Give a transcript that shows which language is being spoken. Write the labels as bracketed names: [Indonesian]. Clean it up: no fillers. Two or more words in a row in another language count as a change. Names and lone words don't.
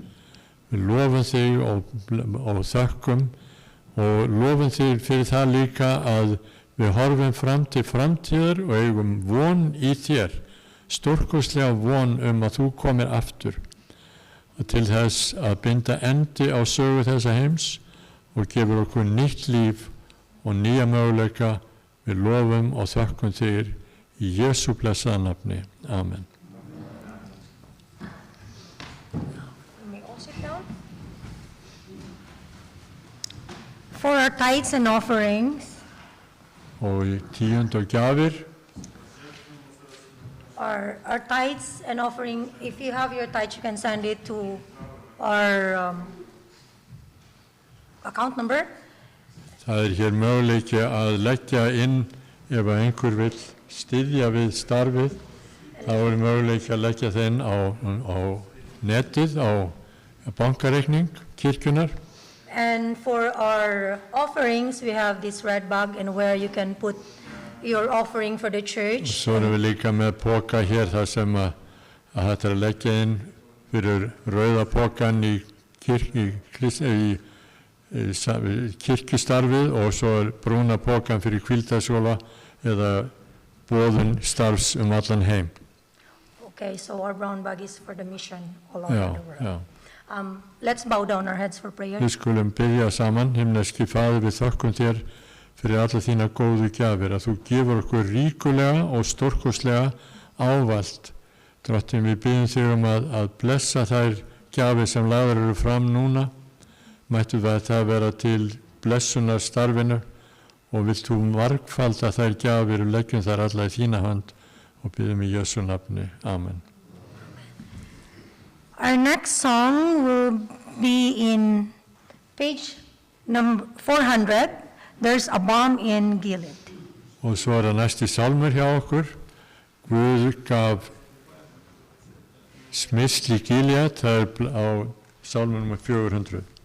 [Icelandic] Við lofum þig og þökkum og lofum þig fyrir það líka að við horfum fram til framtíðar og eigum von í þér, stórkostlega von að þú komir aftur til þess að binda endi á sögu þessa heims og gefur okkur nýtt líf og nýja möguleika. Við lofum og þökkum þig í Jesú blessaða nafni. Amen. [English] For our tithes and offerings, [Icelandic] Og í tíund og gjafir, [English] our tithes and offering, if you have your tithes, you can send it to our account number. [Icelandic] það hér möguleiki að leggja inn ef að einhver vill styðja við starfið, þá er möguleiki að leggja þeim á netið, á bankareikning kirkjunar. [English] And for our offerings, we have this red bag and where you can put your offering for the church. [Icelandic] Svo erum við líka með póka hér þar sem að þetta er að leggja inn fyrir rauða pókan í kirkjustarfið og svo er brúna pókan fyrir hvíldarskóla eða boðun starfs allan heim. [English] Okay, so our brown bag is for the mission all over the world. [Icelandic] Já. [English] Let's bow down our heads for prayer. [Icelandic] Við skulum biðja saman. Himneski Faðir, við þökkum þér fyrir alla þína góðu gjafir, að þú gefur okkur ríkulega og stórkostlega ávalt. Drottinn, við biðjum þig að blessa þær gjafir sem lagðar eru fram núna. Mættu það vera til blessunar starfinu og vilt þú margfalda þær gjafir og leggjum þær alla í þína hand og biðjum í Jesú nafni. Amen. [English] Our next song will be in page number 400. There's a balm in Gilead. [Icelandic] Og svo er næsti sálmur hjá okkur. Guð gaf smyrsli Gilead, það er á sálmur nummer 400.